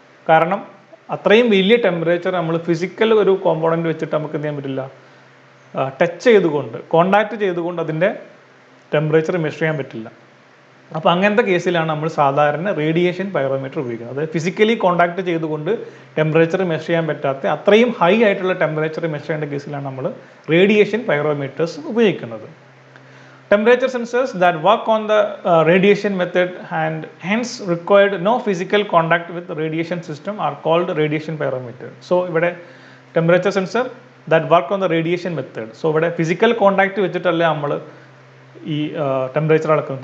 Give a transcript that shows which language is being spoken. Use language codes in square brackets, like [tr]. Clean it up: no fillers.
[ml] കാരണം അത്രയും വലിയ ടെമ്പറേച്ചർ നമ്മൾ ഫിസിക്കൽ ഒരു കോമ്പോണൻറ്റ് വെച്ചിട്ട് നമുക്ക് എന്ത് ചെയ്യാൻ പറ്റില്ല, ടച്ച് ചെയ്തുകൊണ്ട് കോണ്ടാക്ട് ചെയ്തുകൊണ്ട് അതിൻ്റെ ടെമ്പറേച്ചർ മെഷർ ചെയ്യാൻ പറ്റില്ല. അപ്പോൾ അങ്ങനത്തെ കേസിലാണ് നമ്മൾ സാധാരണ റേഡിയേഷൻ പൈറോമീറ്റർ ഉപയോഗിക്കുന്നത്. അതായത് ഫിസിക്കലി കോണ്ടാക്ട് ചെയ്തുകൊണ്ട് ടെമ്പറേച്ചർ മെഷർ ചെയ്യാൻ പറ്റാത്ത അത്രയും ഹൈ ആയിട്ടുള്ള ടെമ്പറേച്ചർ മെഷർ ചെയ്യേണ്ട കേസിലാണ് നമ്മൾ റേഡിയേഷൻ പൈറോമീറ്റേഴ്സ് ഉപയോഗിക്കുന്നത്. [en] Temperature sensors that work on the radiation method and hence required no physical contact with the radiation system are called radiation pyrometer. So [ml] ഇവിടെ [en] temperature sensor that work on the radiation method. [ml] So ഇവിടെ physical contact വെച്ചിട്ടല്ല നമ്മൾ ഈ temperature അളക്കുന്നത്.